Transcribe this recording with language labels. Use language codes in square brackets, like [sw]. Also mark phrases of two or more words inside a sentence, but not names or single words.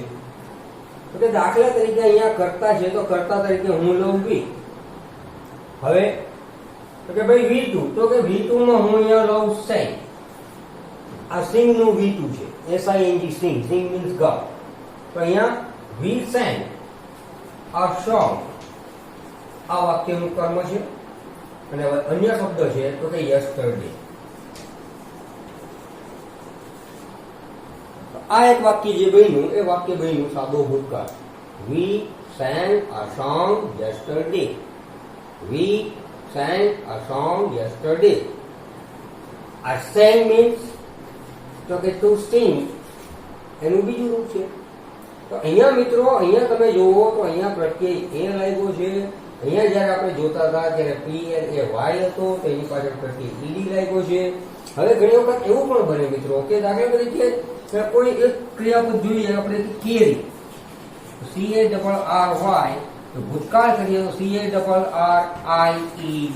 [gu] તો કે દાખલા તરીકે અહીંયા કર્તા છે, તો કર્તા તરીકે હું લઉં V. હવે તો કે ભાઈ V2, તો કે V2 માં હું અહીંયા લઉં sang. આ સિંગ નું V2 છે, SING સિંગ, [en] sing means [gu] ગાવ. તો અહીંયા [en] we sang a song, [gu] આ વાક્યનું કર્મ છે. અને અન્ય શબ્દ છે તો કે yesterday. આ એક વાક્ય જે બન્યું એ વાક્ય બન્યું સાદો ભૂતકાળ. [en] We sang a song yesterday. We sang a song yesterday. A sang means [gu] તો કે [en] to sing, [gu] એનું બીજું રૂપ છે. તો અહીંયા મિત્રો અહીંયા તમે જોવો તો અહીંયા પ્રત્યય એ લાગ્યો છે. અહીંયા જયારે આપણે જોતા હતા ત્યારે PL એ Y હતો, તો એની પાછળ પ્રત્યય ED લાગ્યો છે. હવે ઘણી વખત એવું પણ બને મિત્રો કે દાખલા તરીકે કોઈ એક ક્રિયાપદ જોઈએ આપણે કેરી, CARRY, તો ભૂતકાળ કરીએ તો CARRIED.